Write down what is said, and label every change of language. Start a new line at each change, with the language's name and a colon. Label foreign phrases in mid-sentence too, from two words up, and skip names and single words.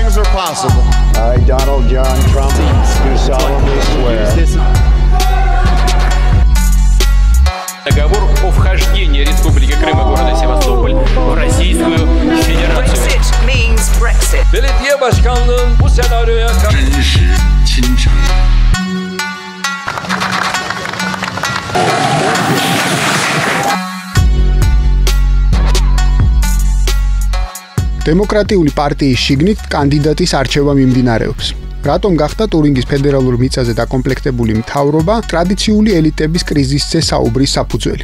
English: possible. I, Donald John Trump, do solemnly swear.
Russian: Договор о вхождении Республики Крым и города Севастополь в Российскую Федерацию.
English: Brexit means Brexit.
Turkish: Belediye başkanlığın bu senaryoya
Georgian: დემოკრატიული პარტიის შიგნით კანდიდატის არჩევა მიმდინარეობს. რატომ გახდა ტურინგის ფედერალურ მიწაზე დაკომპლექტებული მთავრობა ტრადიციული ელიტების კრიზისზე საუბრის საფუძველი?